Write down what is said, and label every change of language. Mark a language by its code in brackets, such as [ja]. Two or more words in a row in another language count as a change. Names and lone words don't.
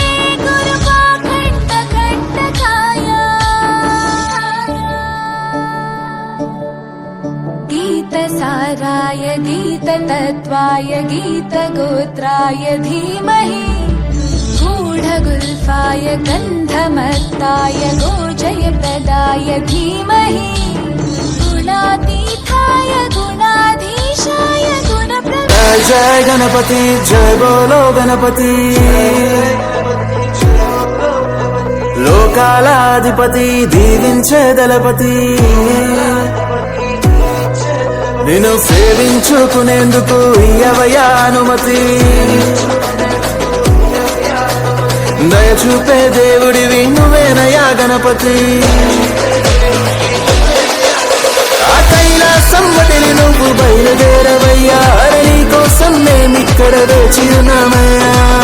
[sa] गुरुपाखण्डकण्टकाय गीतसाराय गीततत्त्वाय गीतगोत्राय धीमहि गूढगुल्फाय गन्धमत्ताय गोजयप्रदाय धीमहि गुणातीताय गुणाधीशाय गुणप्रविष्टाय। [hi] जय गणपति जय बोलो गणपति लोकालाधिपति [te] దీవించే దళపతి నిన్ను సేవించుకునేందుకు ఇయ్యవయ్యా అనుమతి దయ చూపే దేవుడివి నువ్వేనయ్యా గణపతి ఆ కైలాసం వదిలి నువ్వు బయలుదేరవయ్యా నీ కోసం మేమిక్కడ వేచి ఉన్నామయ్యా